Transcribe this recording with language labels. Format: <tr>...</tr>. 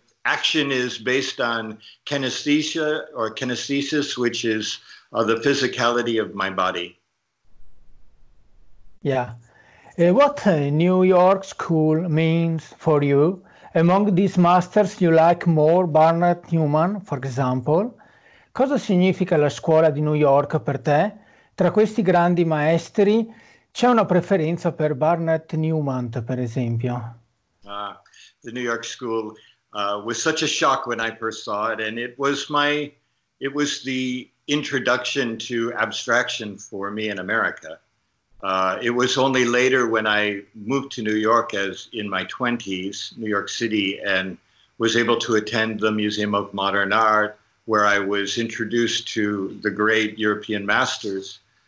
<en>Action is based on kinesthesia or kinesthesis, which is the physicality of my body. Yeah. What New York School means for you? Among these masters you like more Barnett Newman, for example.</en> <it>Cosa significa la scuola di New York per te? Tra questi grandi maestri c'è una preferenza per Barnett Newman, per esempio?</it> <en>The New York School was such a shock when I first saw it, and it was the introduction to abstraction for me in America. It was only later when I moved to New York as in my 20s, New York City, and was able to attend the Museum of Modern Art, where I was introduced to the great European masters.</en>